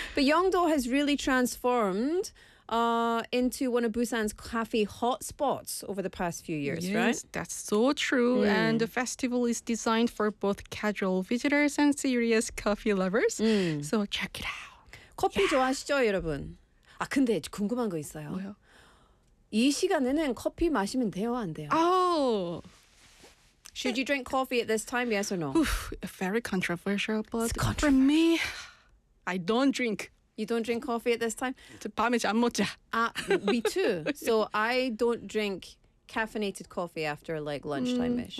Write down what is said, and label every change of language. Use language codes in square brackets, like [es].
[en] But Yeongdo has really transformed into one of Busan's coffee hotspots over the past few years, yes, right? Yes, that's so true. Mm. And the festival is designed for both casual visitors and serious coffee lovers. Mm. So check it out. [ko] 커피 yeah. 좋아하시죠, 여러분? 아, 근데 궁금한 거 있어요. 뭐요? 이 시간에는 커피 마시면 돼요, 안 돼요? [en] Oh! Should you drink coffee at this time, yes or no? Oof, very controversial, but controversial. For me, I don't drink. You don't drink coffee at this time? [ko] 밤에 잠 못 자. [en] Me too. So I don't drink caffeinated coffee after like lunchtime-ish.